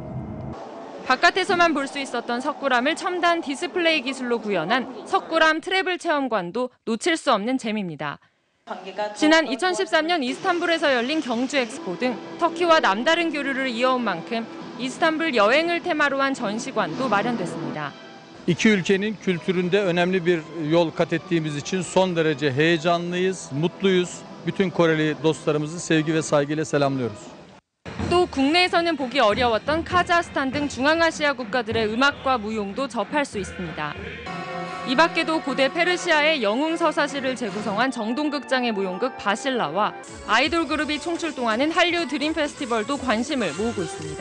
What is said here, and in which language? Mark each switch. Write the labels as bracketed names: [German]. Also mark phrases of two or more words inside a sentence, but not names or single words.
[Korean] 바깥에서만 볼 수 있었던 석굴암을 첨단 디스플레이 기술로 구현한 석굴암 트래블 체험관도 놓칠 수 없는 재미입니다. 지난 2013년 이스탄불에서 열린 경주 엑스포 등 터키와 남다른 교류를 이어온 만큼 이스탄불 여행을 테마로 한 전시관도 마련됐습니다. [Turkish] İki ülkenin kültüründe önemli bir yol kat ettiğimiz için son derece heyecanlıyız, mutluyuz. Bütün Koreli dostlarımızı sevgi ve saygıyla selamlıyoruz. [Korean] 또 국내에서는 보기 어려웠던 카자흐스탄 등 중앙아시아 국가들의 음악과 무용도 접할 수 있습니다. 이 밖에도 고대 페르시아의 영웅서사시를 재구성한 정동극장의 무용극 바실라와 아이돌 그룹이 총출동하는 한류 드림 페스티벌도 관심을 모으고 있습니다.